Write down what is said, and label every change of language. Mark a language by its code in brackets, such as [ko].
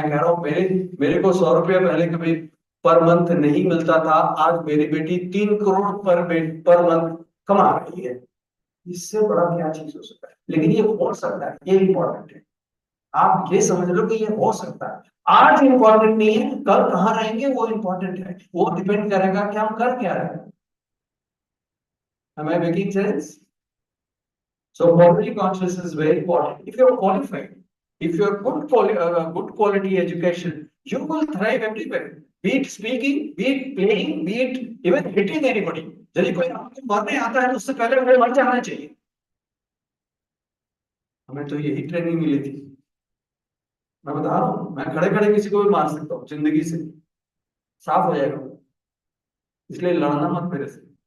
[hi] मैं कह रहा हूँ, मेरे को 100 रुपया पहले कभी पर मंथ नहीं मिलता था, आज मेरी बेटी 3 करोड़ पर मंथ कमा रही है। इससे बड़ा क्या चीज हो सकता है, लेकिन ये हो सकता है, ये इंपॉर्टेंट है। आप ये समझ लो कि ये हो सकता है, आज इंपॉर्टेंट नहीं है, कल कहाँ रहेंगे वो इंपॉर्टेंट है, वो डिपेंड करेगा कि हम कर क्या रहे हैं। [en] Am I making sense? So quality consciousness is very important. If you are qualified, if you are good quality education, you will thrive everywhere. Be it speaking, be it playing, be it even hitting anybody. [hi] यदि कोई आपको मारने आता है तो उससे पहले वो मर जाना चाहिए। हमें तो यही ट्रेनिंग मिली थी। मैं बता रहा हूँ, मैं खड़े खड़े किसी को भी मार सकता हूँ, जिंदगी से साफ हो जाएगा, इसलिए लड़ना मत मेरे से।